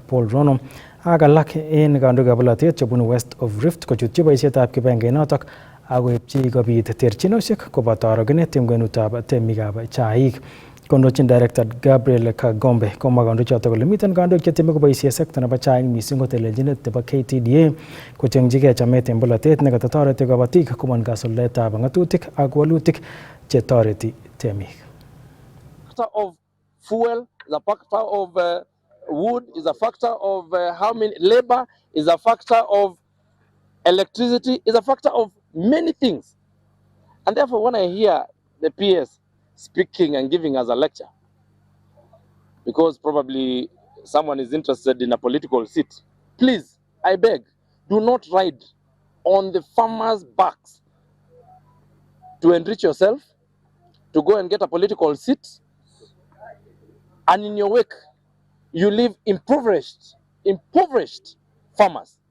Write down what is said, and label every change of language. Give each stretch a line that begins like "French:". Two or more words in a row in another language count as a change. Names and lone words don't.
Kalenjin: Paul Rono ak alak en kandoikab bolotet chebunu West of Rift kochutyi boisietab kibangeit notok akoipchi kobit terchinosiek koboto orogenet en kwenutab temikab chaik. Kondochin Director Gabriel Kagombe komwa kandoichoto kole miten kandoik chetieme koboisie sekta nebo chaik missing kotelelchinet nebo KTDA kochengchigei chamet en bolotet nekatotoreti kabatik komon kasuldaetab ng'atutik ak walutik chetoreti temik.
English: Factor of fuel is a factor of wood, is a factor of how many labor, is a factor of electricity, is a factor of many things. And therefore, when I hear the PS speaking and giving us a lecture, because probably someone is interested in a political seat, please, I beg, do not ride on the farmers' backs to enrich yourself, to go and get a political seat, and in your wake, you leave impoverished farmers.